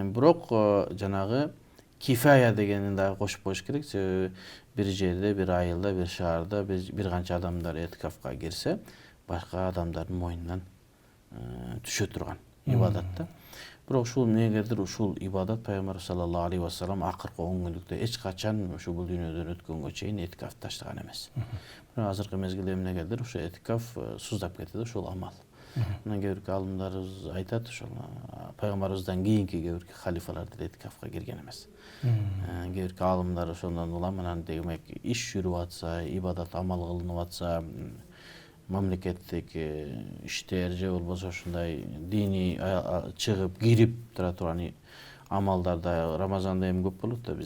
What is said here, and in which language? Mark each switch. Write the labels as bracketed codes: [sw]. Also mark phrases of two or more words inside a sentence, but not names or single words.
[ky] Бирок жанагы кифая дегенин дагы кошуп коюш керек. Бир жерде, бир айылда, бир шаарда бир канча адамдар этикафка кирсе, башка адамдардын мойнунан түшө турган ибадат да. Бирок ушул негедир ушул ибадат Пайгамбар [ar] صلى الله عليه وسلم [ky] акыркы 10 күндүктө эч качан ушу бул дүйнөдөн өткөнгө чейин этикаф таштаган эмес. Бирок азыркы мезгилде эмнегедир ушу этикаф суздап кетти, ушул амал. Анан кээ-бирки алымдарыбыз айтат, ошол пайгамбарыбыздан кийинки кээ-бирки халифалар этикафка кирген эмес. Кээ-бирки алымдар ошондон улам анан демек иш жүрүп атса, ибадат амал кылынып атса, мамлекеттик иштер же болбосо ушундай диний чыгып кирип тура турган амалдарда Рамазанда эми көп болот да бизде.